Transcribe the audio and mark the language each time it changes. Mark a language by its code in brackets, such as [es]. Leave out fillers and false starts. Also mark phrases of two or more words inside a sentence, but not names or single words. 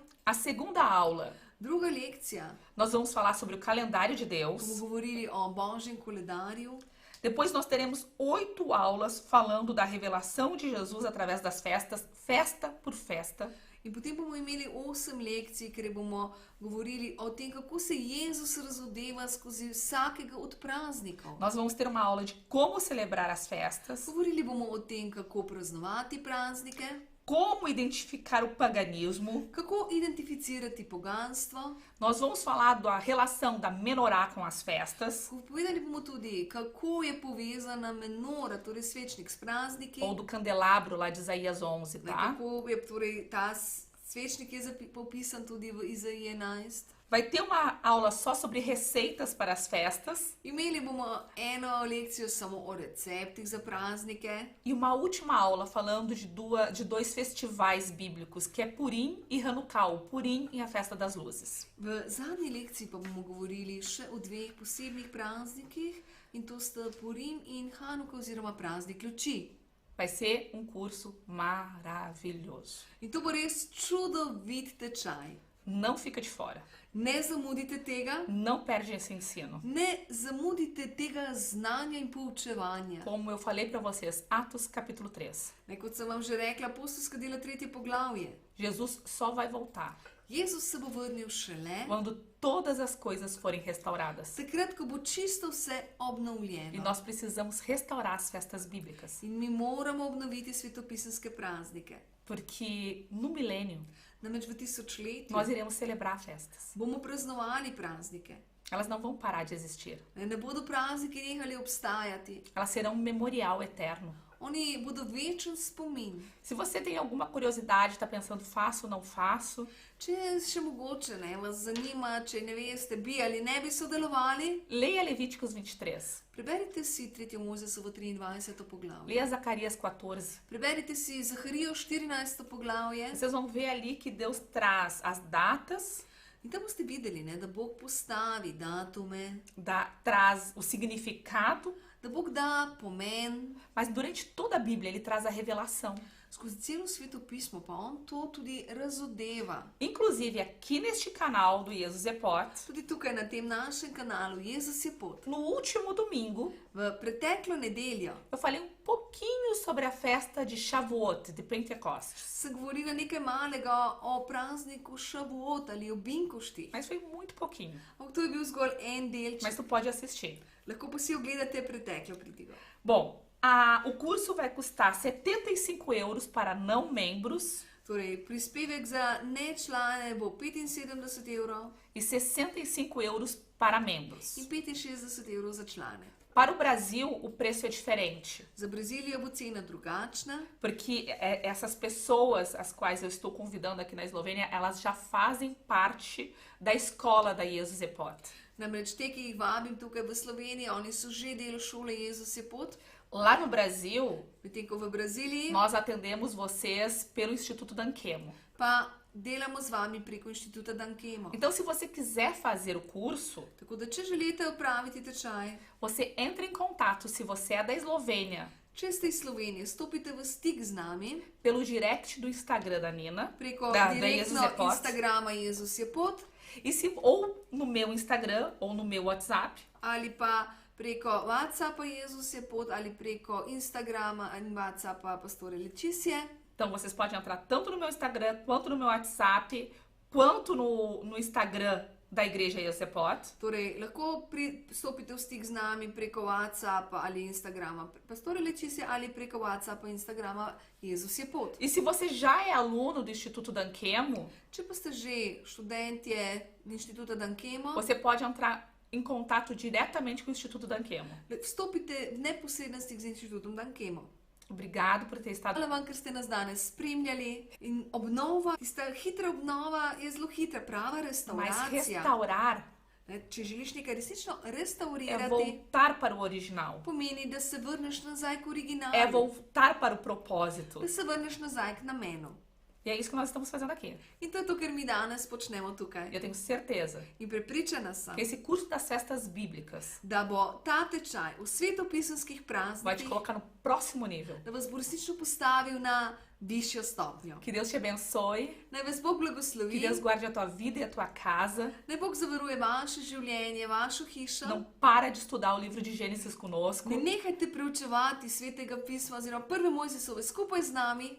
[pt] A segunda aula, [sl] Druga lekcija [pt] nós vamos falar sobre o calendário de [sl] bomo [pt] Deus. [sl] govorili o Božjem koledarju. [pt] Depois nós teremos 8 aulas falando da revelação de Jesus através das festas, festa por festa. [sl] In potem bomo imeli 8 lekcij, kjer bomo govorili o tem, kako se Jezus razodeva skozi vsakega od praznikov. [pt] Nós vamos ter uma aula de como celebrar as festas, [sl] Govorili bomo o tem, kako praznovati praznike, [pt] como identificar o paganismo. [sl] kako identificirati poganstvo. [pt] Nós vamos falar da relação da menorá com as festas, [sl] Povedali bomo tudi, kako je povezana menora, torej svečnik s prazniki. [pt] ou do candelabro lá de Isaías 11, [sl] Ne, [pt] tá? [sl] kako je torej ta svečnik je popisan tudi v Izaiji 11. [pt] Vai ter uma aula só sobre receitas para as festas [sl] Imeli bomo eno lekcijo samo o receptih za praznike [pt] e uma última aula falando de dois festivais bíblicos, que é Purim e Hanukkah, o Purim e a Festa das Luzes. [sl] V zadnji lekciji pa bomo govorili še o dveh posebnih praznikih in to sta Purim in Hanuka oziroma praznik luči. [pt] Vai ser um curso maravilhoso. [sl] In to bo res čudovit tečaj. [pt] Não fica de fora. [sl] Ne zamudite tega, [pt] Não perde esse ensino. [sl] ne zamudite tega znanja in poučevanja. [pt] Como eu falei para vocês, Atos capítulo 3. [sl] Ne, kot sem vam že rekla, apostolska dela 3. poglavje. [pt] Jesus só vai voltar [sl] Jezus se bo vrnil šele [pt] quando todas as coisas forem restauradas. [sl] takrat, ko bo čisto vse [pt] E [sl] obnovljeno. [pt] nós precisamos restaurar as festas bíblicas. [sl] In mi moramo obnoviti svetopisanske praznike. [pt] Porque no milênio [sl] Namreč v tisočletju [pt] nós iremos celebrar festas. [sl] bomo praznovali praznike. [pt] Elas não vão parar de existir. [sl] Ne bodo prazniki nehali obstajati. [pt] Elas serão um memorial eterno. [sl] Oni bodo večen spomin. [pt] Se você tem alguma curiosidade, está pensando faço ou não faço, [sl] Če še mogoče vas zanima, če ne veste, bi ali ne bi sodelovali, [pt] leia Levíticos 23, [sl] preberite si 3. Mojzesovo 23. poglavje. [pt] leia Zacarias 14. [sl] Preberite si Zaharijo 14. poglavje. [pt] Vocês vão ver ali que Deus traz as datas [sl] Então boste videli, ne, da Bog postavi datume, [pt] traz o significado, [sl] da Bog dá pomen. [pt] mas durante toda a Bíblia ele traz a revelação. [sl] Skozi celo Sveto pismo pa on to tudi razodeva. [pt] Inclusive aqui neste canal do Jesus é Pot, [sl] Tudi tukaj na tem našem kanalu Jezus je pot. [pt] no último domingo, [sl] V preteklo nedeljo [pt] eu falei um pouquinho sobre a festa de Shavuot, de Pentecostes. [sl] se govorila nekaj malega o prazniku Šavuot ali o binkošti. [pt] Mas foi muito pouquinho. [sl] Ampak to je bil zgolj en delček. [pt] Mas tu pode assistir. [sl] Lahko pa si ogledate preteklo pridigo. [pt] Bom, o curso vai custar 75 euros para não membros [sl] Torej, prispevek za nečlane bo 75 evrov [pt] e 65 euros para membros. [sl] in 65 evrov za člane. [pt] Para o Brasil, o preço é diferente, [sl] Za Brazilijo bo cena drugačna, [pt] porque essas pessoas, as quais eu estou convidando aqui na Eslovênia, elas já fazem parte da escola da Jesus é Pot. [sl] namreč te, ki jih vabim tukaj v Sloveniji, oni so že del šole Jezus je pot, [pt] Lá no Brasil, [sl] medtem ko v Braziliji [pt] nós atendemos vocês pelo Instituto Dankemo. [sl] pa delamo z vami preko inštituta Dankemo. [pt] Então, se você quiser fazer o curso, [sl] Tako da, če želite opraviti tečaj, [pt] você entra em contato, se você é da Eslovênia, [sl] če ste iz Slovenije, stopite v stik z nami [pt] pelo direct do Instagram da Nina, [sl] preko [pt] da Jesus [sl] direktno [pt] é Pot, [sl] Instagrama Jezus je pot [pt] ou no meu Instagram ou no meu WhatsApp, [sl] ali pa preko WhatsAppa Jezus je pot ali preko Instagrama in WhatsAppa Pastore Letícia. [pt] Então, vocês podem entrar tanto no meu Instagram, quanto no meu WhatsApp, quanto no Instagram da Igreja Jesus é Pot. [sl] Torej, lahko stopite v stik z nami preko WhatsAppa ali Instagrama Pastore Letícia ali preko WhatsAppa in Instagrama Jezus je pot. [pt] E se você já é aluno do Instituto Dankemo, [sl] Če pa ste že študentje Inštituta Dankemo, [pt] você pode entrar em contato diretamente com o Instituto Dankemo. [sl] vstopite v neposreden stik z Inštitutom Dankemo. [pt] Obrigado por ter estado. [sl] Hvala vam, ker ste nas danes spremljali. In obnova, tista hitra obnova je zelo hitra, prava [pt] Mas [sl] restauracija. [pt] restaurar [sl] Ne, če želiš nekaj resnično [pt] é [sl] restaurirati, [pt] voltar para o original, [sl] pomeni, da se vrneš nazaj k originalu, [pt] é voltar para o propósito. [sl] da se vrneš nazaj k namenu. [pt] E é isso que nós estamos fazendo aqui. [sl] In to je to, kar mi danes počnemo tukaj. [pt] Eu tenho certeza [sl] In prepričana sem, [pt] que esse curso das festas bíblicas [sl] da bo ta tečaj v svetopisanskih [pt] vai te [sl] praznikih, [pt] colocar no próximo nível. [sl] da vas bo resnično postavil na višjo stopnjo. [pt] Que Deus te abençoe, [sl] Naj vas Bog [pt] que [sl] blagoslovi, [pt] Deus guarde a tua vida e a tua casa. [sl] naj Bog zavaruje vaše življenje, vašo hišo. [pt] Não para de estudar o livro de Gênesis conosco. [sl] Ne nehajte preučevati svetega pisma oziroma prve Mojzesove skupaj z nami.